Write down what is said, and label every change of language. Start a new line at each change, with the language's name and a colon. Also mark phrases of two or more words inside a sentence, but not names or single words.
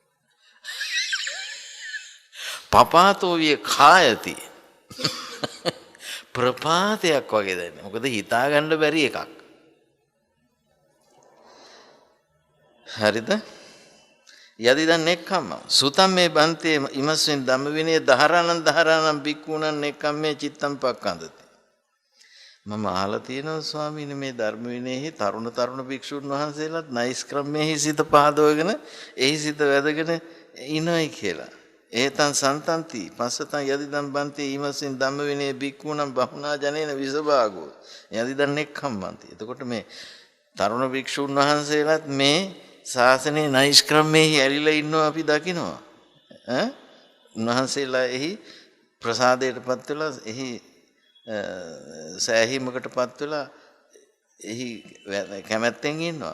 Pali: පපාතෝ විය කායති
Sinhala: ප්‍රපාතයක් වගේ දැනෙන්නේ. මොකද හිතා ගන්න බැරි එකක්. හරිද?
Pali: යදිදන් නෙක්ඛම්ම සුතම් මේ බන්තේ ඉමස්මින් ධම්ම විනය දහරාණං බික්ඛූණං නෙක්ඛම්මේ චිත්තං පක්ඛන්දති.
Sinhala: මම අහලා තියෙනවා ස්වාමීනි මේ ධර්ම විනයෙහි තරුණ භික්ෂුන් වහන්සේලාත් නයිස්ක්‍රමයේ සිත පහදවගෙන එහි සිත වැදගෙන ඉනොයි කියලා.
Pali: ඒතං සන්තන්ති පස්සතං යදිදන් බන්තේ ඊමසින් ධම්ම විනය බික්ඛූණං බහුනා ජනේන විසභාගෝ යදිදන් නෙක්ඛම්මන්ති.
Sinhala: එතකොට මේ තරුණ භික්ෂුන් වහන්සේලාත් මේ ශාසනයේ නයිස්ක්‍රමයේ ඇලිලා ඉන්නවා අපි දකිනවා. උන්වහන්සේලා එහි ප්‍රසාදයටපත් වෙලා එහි සෑහීමකටපත් වෙලා එහි කැමැත්තෙන් ඉන්නවා.